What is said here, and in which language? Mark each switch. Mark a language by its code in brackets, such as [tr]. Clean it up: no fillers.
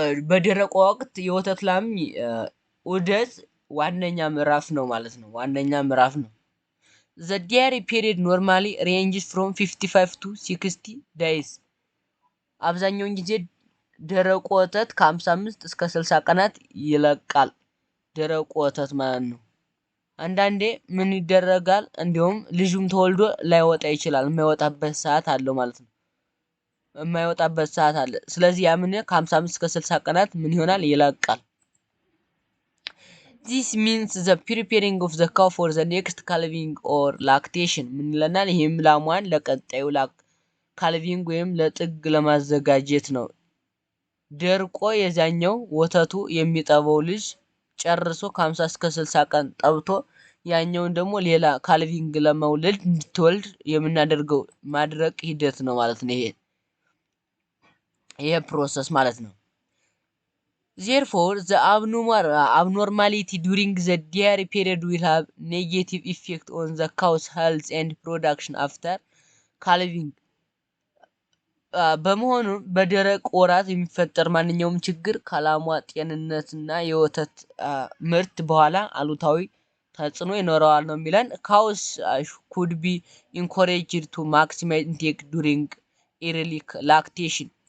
[am] በደረቆ ወቅት የወተት ላም ዑደት ዋነኛ ምዕራፍ ነው ማለት ነው። ዋነኛ ምዕራፍ ነው። [en] the dairy period normally ranges from 55 to 60 days [am] አብዛኛውን ጊዜ ደረቆ ወተት ከ55 እስከ 60 ቀናት ይለቃል። ደረቆ ወተት ማለት ነው። አንዳንዴ ምን ይደረጋል? እንዲሁም ልጁም ተወልዶ ላይወጣ ይችላል። የማይወጣበት ሰዓት አለው ማለት ነው። የማይወጣበት ሰዓት አለ። ስለዚህ ያ ምን ከ55 እስከ 60 ቀናት ምን ይሆናል? ይለቃል። [en] this means the preparing of the cow for the next calving or lactation [am] ምን ይለናል? ይሄም ላሟን ለቀጣዩ ካልቪንግ ወይም ለጥግ ለማዘጋጀት ነው። ደርቆ የዛኛው ወተቱ የሚጠባው ልጅ ጨርሶ ከ50 እስከ 60 ቀን ጠብቶ ያኛውን ደግሞ ሌላ ካልቪንግ ለመውለድ እንድትወልድ የምናደርገው ማድረቅ ሂደት ነው ማለት ነው። ይሄ ይሄ ፕሮሰስ ማለት ነው። [en] Therefore, the abnormality during the dairy period will have negative effect on the cow's health and production after calving. [am] በመሆኑ በደረቅ ወራት የሚፈጠር ማንኛውም ችግር ከላሟ ጤንነትና የወተት ምርት በኋላ አሉታዊ ተጽዕኖ ይኖረዋል ነው የሚለን። [en] cows could be encouraged to maximize intake during early lactation.